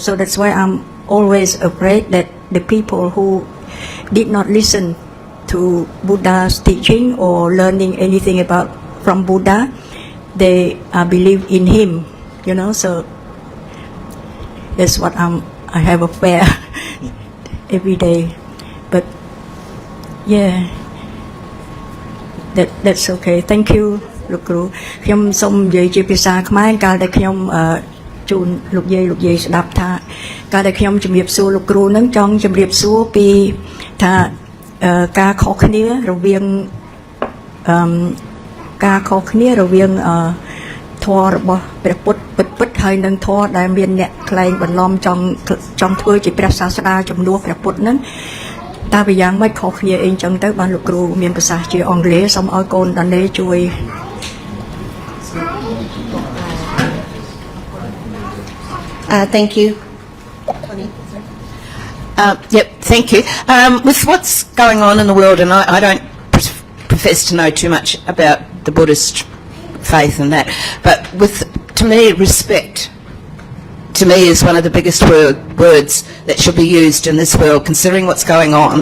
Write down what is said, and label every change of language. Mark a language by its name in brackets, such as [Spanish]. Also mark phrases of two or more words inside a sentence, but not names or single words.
[English] So that's why I'm always afraid that the people who did not listen to Buddha's teaching or learning anything from Buddha, they believe in him. So that's what I have a fear every day. But yeah, that's okay. Thank you, [Khmer] លោកគ្រូ ខ្ញុំសូមនិយាយជាភាសាខ្មែរកាលដែលខ្ញុំជូនលោកយាយស្ដាប់ថាកាលដែលខ្ញុំជំរាបសួរលោកគ្រូនឹងចង់ជំរាបសួរពីថាការខុសគ្នារវាង ធម៌របស់ព្រះពុទ្ធពិតហើយនឹងធម៌ដែលមានអ្នកក្លែងបន្លំចង់ធ្វើជាព្រះសាស្តាជំនួសព្រះពុទ្ធនឹងតើវាយ៉ាងម៉េចខុសគ្នាអីចឹងទៅបានលោកគ្រូមានប្រសាសន៍ជាអង់គ្លេសសូមឲ្យកូនដានេជួយ [English] Thank you. Yep, thank you. With what's going on in the world, and I don't profess to know too much about the Buddhist faith and that, but to me, respect, to me, is one of the biggest words that should be used in this world, considering what's going on.